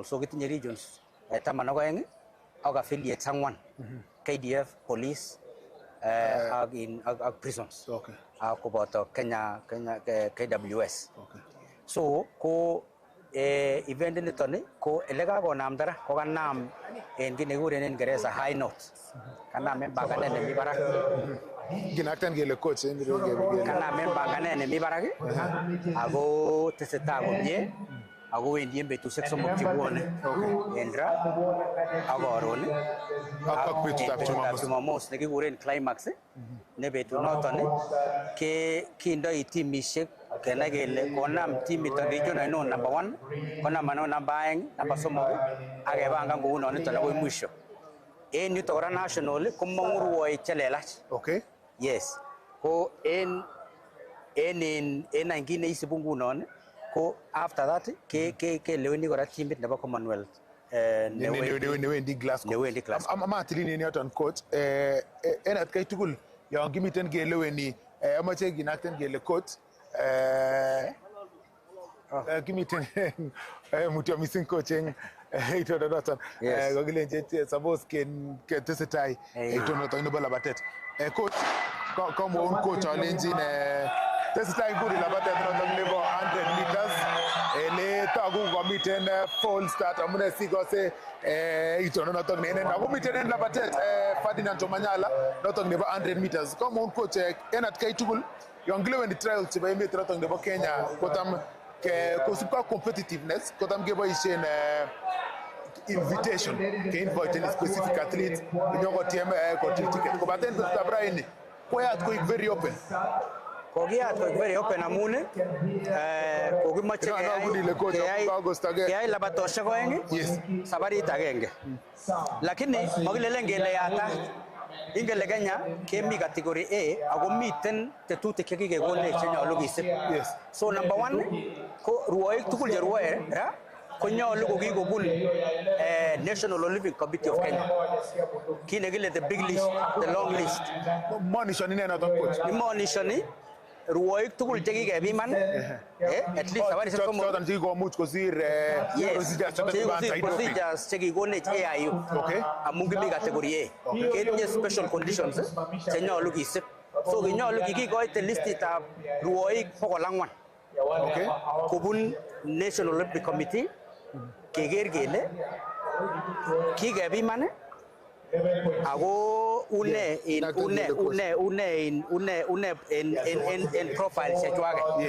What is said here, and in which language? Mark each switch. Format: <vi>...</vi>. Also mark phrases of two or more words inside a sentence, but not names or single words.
<kln>So kitinye regions 12 ak affiliates 4. KDF, police ak prisons. Okay. Ak koboto Kenya KWS. Okay. So ko event nitoni ko ele kakonamda ra ko kanam en kit nekikuren en Ingereza</kln> <en>high note.</en> <kln>Kanam en banganet nemi barak. Kinakten kele coach en ireu. Kanam en banganet nemi barak ako tesetai komie ako wendi en betusiek somok chebwone. En ra ak karon ak betutab Jumamos nekikuren climax ne betunoton kindoi timisiek kenai kele konam timit region ainon number 1 konam ainon number 2 number 3 ak kepangan kounon niton akoi mwisho. En yuto kora national komong'u rwoik chelelach. Okay. Yes. Ko en kit neisibu ngunon ko</kln> <en>after that</en> <kln>keleweni kora timit nebo Commonwealth newendi Glasgow. Amatilin en yoton coach en atkai tugul yon kimiten keleweni amache kinakten kele coach kimiten mutyo mising coach en itondo noton kokilenje suppose ketesetai itonoton nebo labatet coach komwoun coach alenjin tesetai nguni labatet noton nebo 100 meters ele togu komiten</kln> <en>false start</en> <kln>amune sikose itondo noton nenen ako miten en labatet Ferdinand Omanyala noton nebo 100 meters komwoun coach en atkai tugul yon kileweni trials chebo emet noton nebo Kenya kotam kosipka competitiveness kotam keboisien invitation ke</kln> <en>invite a specific athlete</en> <kln>nyokotiem kotil ticket kobaten betutab raini koyat koik</kln> <en>very open.</en> <kln>Kokiyat koik</kln> <en>very open</en> <kln>amun kokimoche keyai labatosiek oeng sabarit agenge. Lakini makilelen kele yata. Ingele Kenya kemi category A ako miten tetutik chekikekonech chenyolu kisib. So number 1 ko rwoik tugul cherwoe ra konyolu kokikobun National Olympic Committee of Kenya. Kit nekile</kln> <en>the big list, the long list.</en> <kln>Monishoni nenoton coach. Monishoni rwoik tugul chekikepiman</kln> <en>at least</en> <kln>sabarishek somok choton chekikomuch kosir procedures chekikonech AIU amun kimi category A ketinye</kln> <en>special conditions</en> <kln>chenyolu kisib. So kinyolu kikikoite listitab rwoik 404 kobun National Olympic Committee keker kele kikepiman ako une</kln> <en>in profile</en> <kln>chechwaket.</kln>